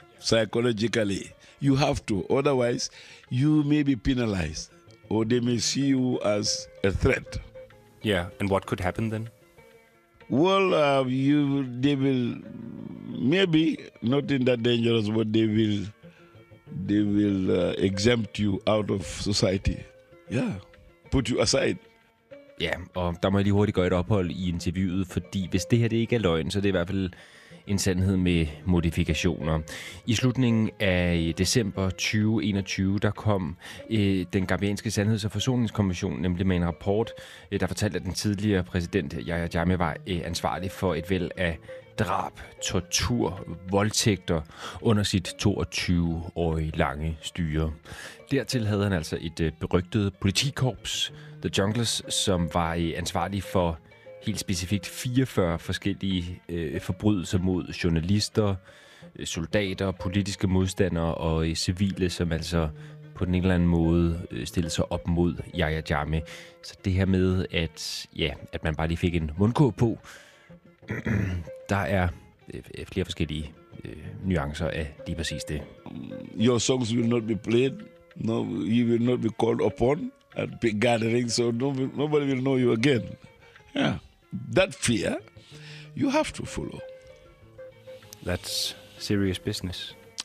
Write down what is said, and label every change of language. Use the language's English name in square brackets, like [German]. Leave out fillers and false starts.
[English] Psychologically, you have to. Otherwise, you may be penalized, or they may see you as a threat. Yeah, and what could happen then? Well, they will maybe not in that dangerous, but they will exempt you out of society. Yeah, put you aside. [Danish] Ja, og der må jeg lige hurtigt gøre et ophold i interviewet, fordi hvis det her det ikke er løgn, så er det i hvert fald en sandhed med modifikationer. I slutningen af december 2021, der kom den gambianske sandheds- og forsoningskommission nemlig med en rapport, der fortalte, at den tidligere præsident Yahya Jammeh var ansvarlig for et væld af drab, tortur, voldtægter under sit 22-årige lange styre. Dertil havde han altså et berygtet politikorps, The Junglers, som var ansvarlig for helt specifikt 44 forskellige forbrydelser mod journalister, soldater, politiske modstandere og civile, som altså på den eller anden måde stillede sig op mod Yahya Jammeh. Så det her med, at, ja, at man bare lige fik en mundkurv på, der er flere forskellige nuancer af lige præcis det. [English] Your songs will not be played. No, you will not be called upon at big gatherings, so nobody will know you again. Yeah. That fear, you have to follow. That's serious business.